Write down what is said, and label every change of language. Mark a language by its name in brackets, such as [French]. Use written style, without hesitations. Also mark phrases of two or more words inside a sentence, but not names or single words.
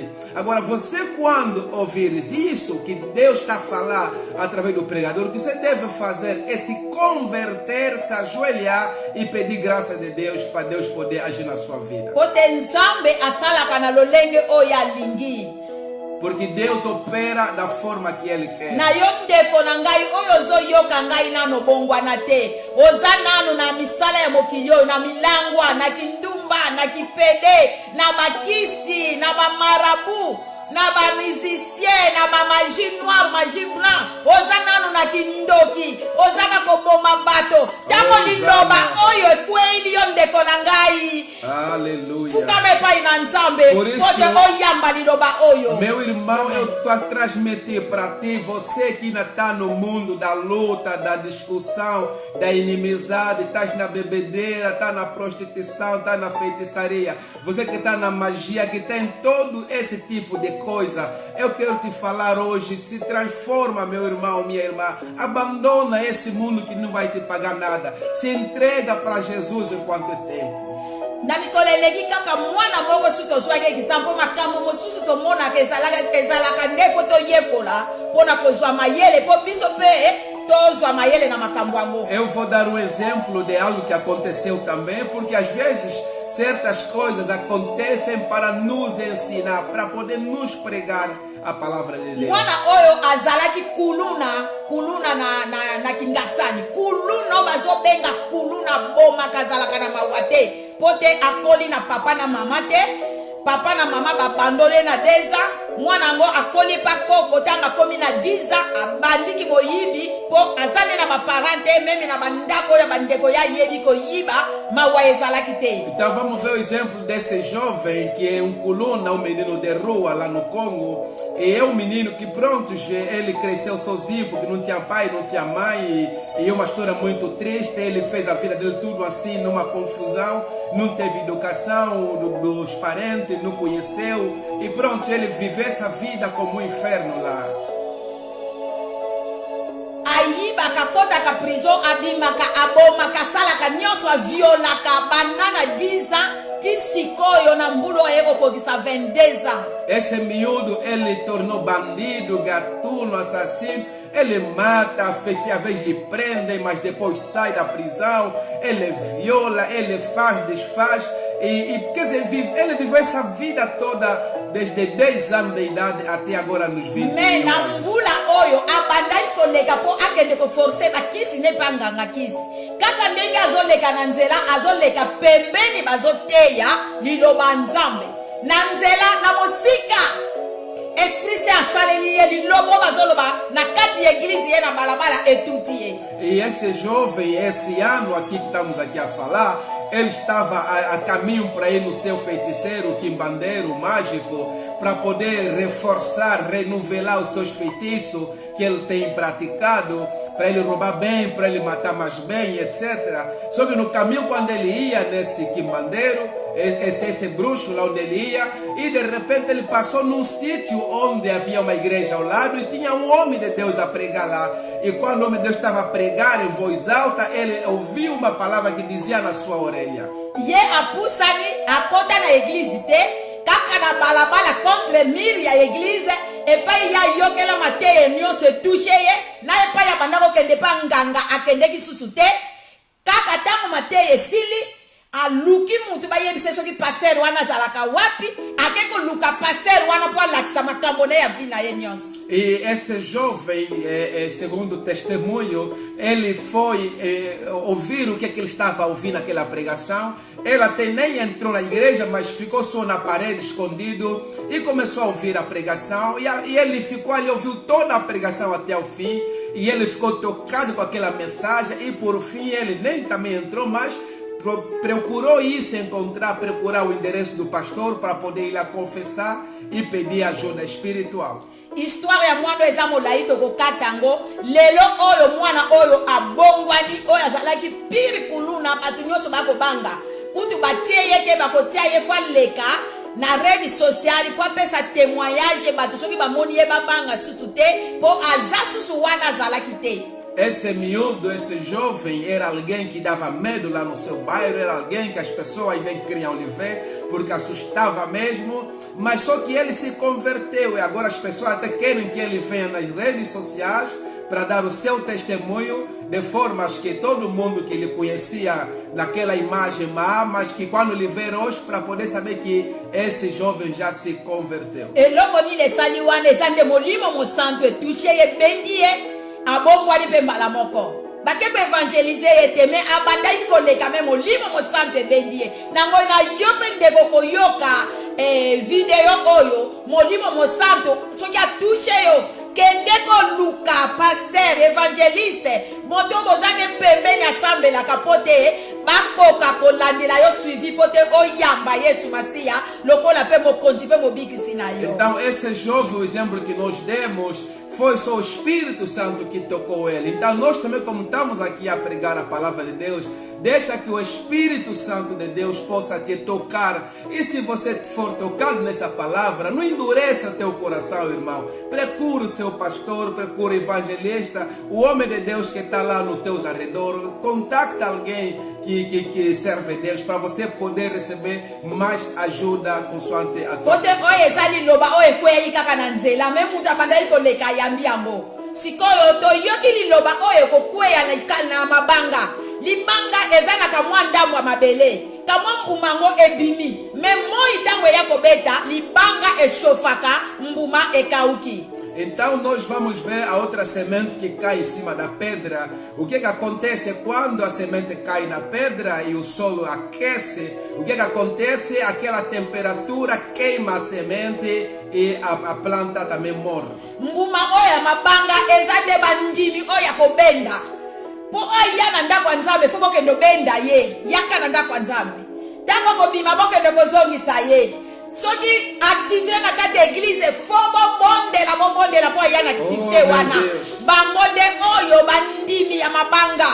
[Portuguese] Agora você quando ouvires isso que Deus está a falar através do pregador, o que você deve fazer é se converter, se ajoelhar e pedir graça de Deus para Deus poder agir na sua vida. Porque Deus opera da forma que Ele quer. [Lingala] Na yomdeko na ngai oyo zoyoka ngai nano bongwana te oza nano na misala ya mokili oyo na milangwa na kindumba na kipede na bakisi na bamarabu na ba musicien na ba [French] magie noire magie blanc [Lingala] oza nano na kindoki oza na koboma bato tango liloba oyo ekweli yo ndeko na ngai. [Portuguese] Aleluia. [Lingala] Fukame pai na nzambe pote oyamba liloba oyo. [Portuguese] Meu irmão, eu estou a transmitir para ti, você que ainda está no mundo da luta, da discussão, da inimizade, estás na bebedeira, está na prostituição, está na feitiçaria, você que está na magia, que tem todo esse tipo de coisa, eu quero te falar hoje, se transforma, meu irmão, minha irmã, abandona esse mundo que não vai te pagar nada, se entrega para Jesus enquanto é tempo. [Lingala] Na mikoleleki kaka mwana moko su tozwaki example makambo mosusu tomonaka ezalaka nde po toyekola mpona kozwa mayele po biso mpe tozwa mayele na makambo yango. [Portuguese] Eu vou dar um exemplo de algo que aconteceu também, porque às vezes certas coisas acontecem para nos ensinar, para poder nos pregar a palavra de Deus. [Lingala] Mwana oyo azalaki kuluna na kingasani kuluna bazobenga kuluna boma kazalaka na mawa te pote akoli na papa na mama te papa na mama babandole na 10 ans mwana ngo akoli pa koko tanga komi na 10 ans abandiki boyibi po azane na baparente meme na bandako ya bandeko ya yebi koyiba mawa ezalaki te. [Portuguese] Então vamos ver o exemplo desse jovem que é coluna, menino de rua lá no Congo. E é um menino que pronto, ele cresceu sozinho porque não tinha pai, não tinha mãe. E é uma história muito triste. Ele fez a vida dele tudo assim, numa confusão. Não teve educação dos parentes, não conheceu. E pronto, ele viveu essa vida como um inferno lá. [Lingala] Ayibaka kotaka prison abimaka abomaka salaka nyonso aviolaka banana 10 ans. [Portuguese] Esse miúdo, ele tornou bandido, gatuno, assassino. Ele mata, às vezes lhe prendem, mas depois sai da prisão. Ele viola, ele faz, desfaz. Quer dizer, ele viveu essa vida toda, desde 10 anos de idade até agora nos 20 anos. [Lingala] Kaka ndenge azoleka na nzela azoleka pembeni bazoteya liloba nzambe na nzela na mosika esprit se asaleli ye lilobo bazoloba na kati ya eglise ye na balabala etuti ye. [Portuguese] E esse jovem, esse ano aqui que estamos aqui a falar, ele estava a caminho para ir no seu feiticeiro, quimbandeiro, mágico, para poder reforçar, renovelar os seus feitiços que ele tem praticado, para ele roubar bem, para ele matar mais bem, etc. Só que no caminho, quando ele ia nesse quimbandeiro, esse bruxo lá onde ele ia, e de repente ele passou num sítio onde havia uma igreja ao lado e tinha um homem de Deus a pregar lá. E quando o homem de Deus estava a pregar em voz alta, ele ouviu uma palavra que dizia na sua orelha. [Lingala] Ye apusani akota na eglise te kaka na balabala [French] contre mire [Lingala] ya église epai ya yokela mateye nyonso etouche ye na epai ya banda kokende pa nganga akendeki susu te kaka ntango mateye esili aluki mutu bayebise soki paster wana azalaka wapi ake koluka paster wana po alakisa makambo na ya vi na ye nyonso. [Portuguese] E esse jovem, segundo o testemunho, ele foi ouvir o que ele estava ouvindo naquela pregação. Ele até nem entrou na igreja, mas ficou só na parede, escondido, e começou a ouvir a pregação. E ele ficou ali, ouviu toda a pregação até o fim, e ele ficou tocado com aquela mensagem, e por fim ele nem também entrou, mas procurou procurar o endereço do pastor para poder ir lá confessar e pedir ajuda espiritual. [Lingala] Histoire ya mwana eza molai tokokata yango lelo oyo mwana oyo abongwani oyo azalaki pire kuluna bato nyonso bakobanga kutu batie ye ke bakotia ye fo aleka na rede sociale po apesa témoignage bato soki bamoni ye babanga susu te po aza susu wana azalaki te. [Portuguese] Esse miúdo, esse jovem, era alguém que dava medo lá no seu bairro, era alguém que as pessoas nem queriam lhe ver, porque assustava mesmo, mas só que ele se converteu e agora as pessoas até querem que ele venha nas redes sociais para dar o seu testemunho, de formas que todo mundo que ele conhecia naquela imagem má, mas que quando lhe ver hoje, para poder saber que esse jovem já se converteu. [Lingala] Eloko nini esali wana eza nde molimo mosantu etushe ye bendi ye abongwani mpe mbala moko bake ko evangelize ye te me abandaki koleka me molimo mosantu ebendi ye nango na yo mpe ndeko koyoka video oyo molimo mosantu soki atushe yo kende koluka paster evangeliste moto bozange pembeni asambelaka po te bakoka kolandela yo suivi po te oyamba Yesu Masiya lokola mpe mokonzi mpe mobikisi na yo. [Portuguese] Então esse jovem, o exemplo que nós demos, foi só o Espírito Santo que tocou ele. Então nós também, como estamos aqui a pregar a palavra de Deus, deixa que o Espírito Santo de Deus possa te tocar. E se você for tocado nessa palavra, não endureça teu coração, irmão. Procure o seu pastor, procure o evangelista, o homem de Deus que está lá nos teus arredores. Contacta alguém que serve a Deus para você poder receber mais ajuda consoante a tua. [Lingala] Pote oye ezali loba oye kwei kaka na nzela me mutu abandaki koleka yambi yango sikoyo toyoki liloba oyo kokweya na mabanga libanga eza na kamwa ndambo ya mabele kamwa mbuma ngo ebimi me moi ntango eya kobeta libanga eshofaka mbuma ekauki. [Portuguese] Então nós vamos ver a outra semente que cai em cima da pedra. O que acontece quando a semente cai na pedra e o solo aquece? O que acontece? Aquela temperatura queima a semente e a planta também morre. [Lingala] Mbuma oya mabanga ezande bandimi oya kobenda. Po oya na ndako nzambe fo bokendo benda ye. Yaka na ndako nzambe. Tango kobima bokendo kozongisa ye. Soki activer na kati église fo bondela po ya na activité wana bangonde oyo bandimi ya mabanga.